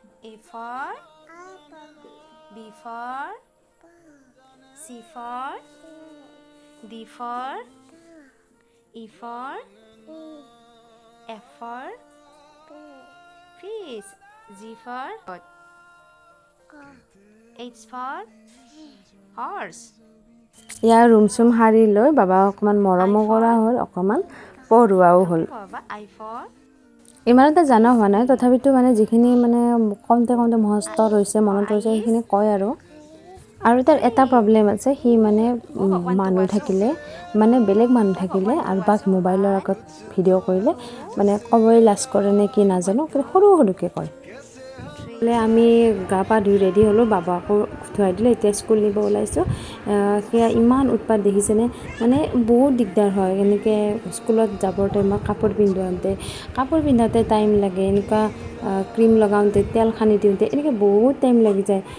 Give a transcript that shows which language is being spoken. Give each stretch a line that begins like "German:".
English: A for B for C for D for E for F for fish, G for H for horse.
Assamese: Year room চুম সাৰি লৈ বাবাক অকণমান মৰমো কৰা হ'ল, অকণমান পঢ়োৱাও হ'ল।
English: I for
Assamese: ইমান এটা জনা হোৱা নাই, তথাপিতো যিখিনি কমতে মুখস্থ ৰৈছে, মনত ৰৈছে, সেইখিনি কয় আৰু তাৰ এটা প্ৰব্লেম আছে, সি মানুহ থাকিলে বেলেগ মানুহ থাকিলে আৰু বাক মোবাইলৰ আগত ভিডিঅ' কৰিলে ক'বই লাজ কৰে নে কি নাজানো, কিন্তু সৰুকৈ কয়। আমি গা পা ধুই ৰেডি হ'লোঁ, বাবাকো ধুৱাই দিলে, এতিয়া স্কুল নিব ওলাইছোঁ। সেয়া ইমান উৎপাত দেখিছেনে, বহুত দিগদাৰ হয় এনেকৈ স্কুলত যাবৰ টাইমত কাপোৰ পিন্ধাওঁতে টাইম লাগে, এনেকুৱা ক্ৰীম লগাওঁতে, তেল সানি দিওঁতে এনেকৈ বহুত টাইম লাগি যায়।